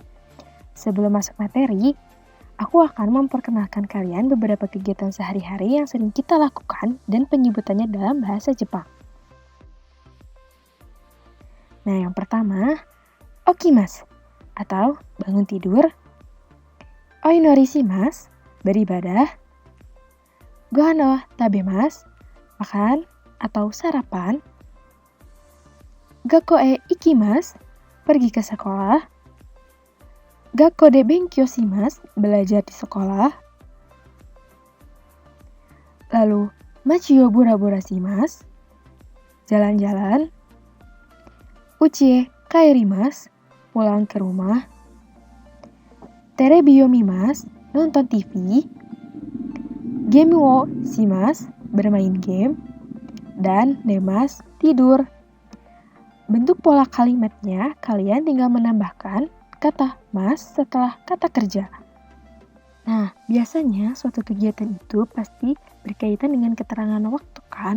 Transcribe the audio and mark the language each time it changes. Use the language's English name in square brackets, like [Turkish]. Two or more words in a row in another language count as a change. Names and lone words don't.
[Indonesian] Sebelum masuk materi, aku akan memperkenalkan kalian beberapa kegiatan sehari-hari yang sering kita lakukan dan penyebutannya dalam bahasa Jepang. Nah, yang pertama, okimasu atau bangun tidur, oinorishimasu, beribadah, [Japanese] ご飯 を 食べます, [Indonesian] makan atau sarapan, [Japanese] 学校 へ 行きます, [Indonesian] pergi ke sekolah, [Japanese] 学校 で 勉強 します, [Indonesian] belajar di sekolah, [Japanese] lalu 町 を ぶらぶら します, [Indonesian] jalan-jalan, [Japanese] 家 へ 帰ります, [Indonesian] pulang ke rumah, [Japanese] テレビ を 見ます, [Indonesian] nonton TV, [Japanese] ゲーム を します, [Indonesian] bermain game, dan nemasu, tidur. Bentuk pola kalimatnya, kalian tinggal menambahkan kata mas setelah kata kerja. Nah, biasanya suatu kegiatan itu pasti berkaitan dengan keterangan waktu kan?